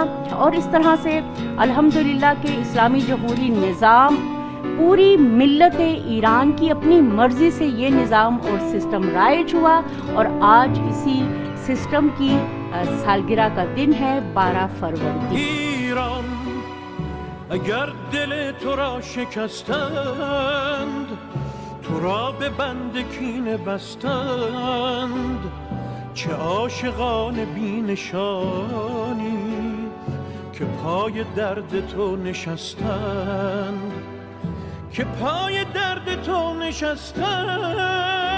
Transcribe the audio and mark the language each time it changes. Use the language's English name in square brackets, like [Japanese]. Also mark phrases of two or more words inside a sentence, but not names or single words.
[Urdu] اور اس طرح سے الحمدللہ کے اسلامی جمہوری نظام پوری ملت ایران کی اپنی مرضی سے یہ نظام اور سسٹم رائج ہوا اور آج اسی سسٹم کی سالگرہ کا دن ہے 12 فروری. [Persian] ایران اگر دل تو را شکستند تو را به بند کینه بستند چه عاشقان بی نشانی که پای درد تو نشستند که پای درد تو نشستند